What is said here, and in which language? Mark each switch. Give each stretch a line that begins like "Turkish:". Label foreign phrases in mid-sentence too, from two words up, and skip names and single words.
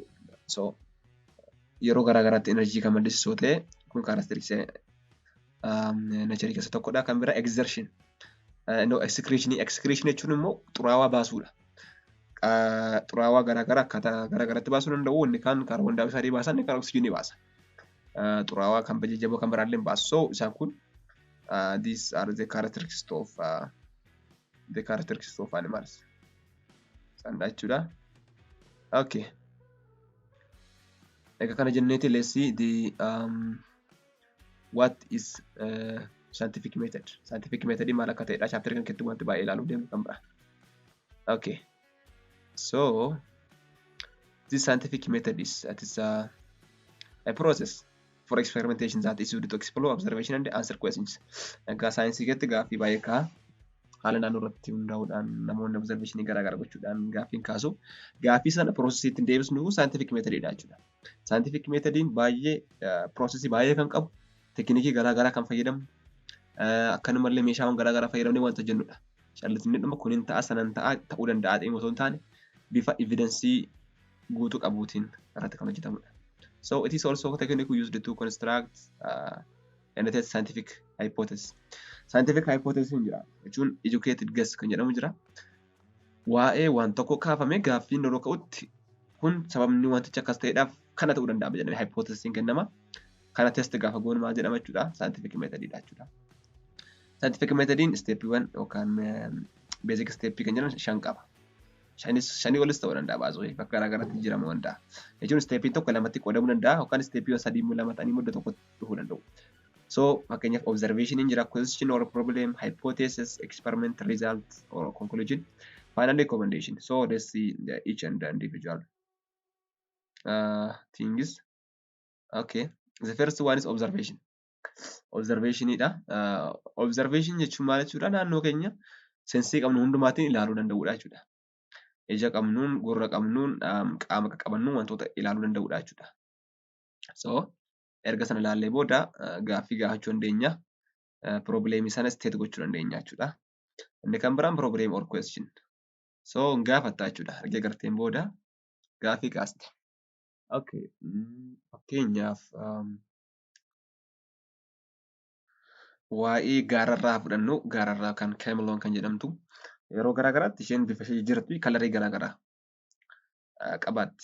Oromo: So yeroo garaagaraatti enerjii kan maddisiisu ta'e kun characteristics nacharii keessa tokkodha. Kan bira exertion. Excretion jechuun immoo xuraawaa baasuudha. Xuraawaa garaagaraa akkaataa garaagaraatti baasuu danda'u. Inni kaan kaarboon daayoksayidii baasa, inni kaan oksijiinii baasa. Xuraawaa kan jajjaboo kan biraallee baasu.
English: So
Oromo: isaan kun
English: these are the characteristics of animals.
Oromo: Sanadha jechuudha.
English: Okay.
Oromo: Egaa kana jenneeti
English: let's see the what is scientific method. Scientific method
Oromo: maal akka ta'edha chapter kan keessatti wanti baay'ee ilaaluu deemnu kan biraa. Okay.
English: So this scientific method is a process for experimentation that is used to explore observation and answer questions.
Oromo: Egaa saayinsii keessatti gaaffii baay'ee ka'a. Haala naannoo irratti hundaa'uudhaan namoonni observationii garaagaraa gochuudhaan gaaffiin kaasu. Gaaffii sana piroosesii ittiin deebisnu
English: scientific methodidha
Oromo: jechuudha.
English: Scientific methodiin
Oromo: baay'ee piroosesii baay'ee kan qabu, teekniikii garaagaraa kan fayyadamu, akkanumallee meeshaawwan garaagaraa fayyadamnee wanta hojjennudha. Callisnee dhuma kun hin ta'a sanan ta'a ta'uu danda'a ta'ee osoo hin taane bifa evidensii guutuu qabuutiin irratti kan hojjetamudha.
English: So it is also a technique used to construct and test scientific hypothesis. Scientific hypothesis
Oromo: hin jira jechuun
English: educated guess
Oromo: kan jedhamu jira. Waa'ee waan tokko kaafamee gaaffiin yeroo ka'utti kun sababni wanticha akkas ta'eedhaaf kana ta'uu danda'a jedhamee hypothesisiin kennama. Kana test gaafa goonu maal jedhama jechuudha.
English: Scientific methodidha
Oromo: jechuudha.
English: Scientific methodin
Oromo: steppiiwwan yookaan basic steppii kan jedhaman 5 qaba. Shanii olis ta'uu danda'a baasoo bakka garaagaraatti jijjiiramuu danda'a. Jechuun steppiin tokko lamatti qoodamuu danda'a yookaan steppiiwwan 3 immoo lama ta'anii mudda tokko dhufuu danda'u.
English: So fakkeenyaaf observation
Oromo: in jira,
English: question or problem, hypothesis, experiment, result or conclusion, finally recommendation. So let's see each and the individual things. Okay, the first one is observation.
Oromo: Observation idha. Observation jechuun maal jechuudha? Naannoo keenya sensii qabnu hundumaatiin ilaaluu danda'uudha jechuudha. Ija qabnuun, gurra qabnuun, qaama qabannuun wantoota ilaaluu danda'uudha jechuudha. So erga sana ilaallee booda gaaffii gaafachuu dandeenya. Probleemii sana state gochuu dandeenya jechuudha. Inni kan biraan
English: problem or question.
Oromo: So gaafatta jechuudha. Erga garteen booda gaaffii kaaste. Okay. Fakkeenyaaf waa'ee gaararraa fudhannu, gaararraa kan Cameloon kan jedhamtu yeroo garaagaraatti isheen bifa ishee jirtu kalarii garaagaraa qabaatti.